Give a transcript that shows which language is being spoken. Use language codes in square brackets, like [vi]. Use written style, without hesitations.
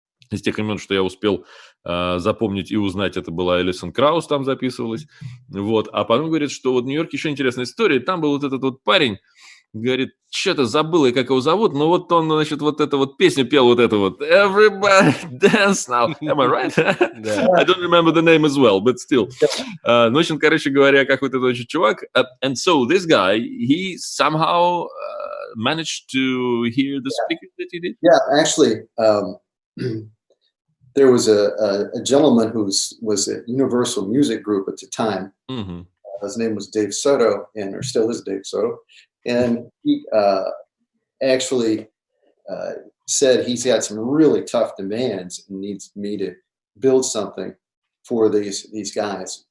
[ru] Из тех имен, что я успел запомнить и узнать, это была Элисон Краус, там записывалась. Вот. А потом говорит, что вот в Нью-Йорке еще интересная история. Там был вот этот вот парень, говорит, что-то забыл, и как его зовут, но вот он, значит, вот эту вот песню пел, вот эту вот Everybody Dance Now. [en] Am I right? I don't remember the name as well, but still. [ru] Ну, в общем, короче говоря, как вот этот чувак. [en] And so this guy, he somehow managed to hear the speaker that he did? Yeah, actually, there was a gentleman who was at Universal Music Group at the time. Mm-hmm. His name was Dave Soto, or still is Dave Soto. And he actually said he's got some really tough demands and needs me to build something for these guys.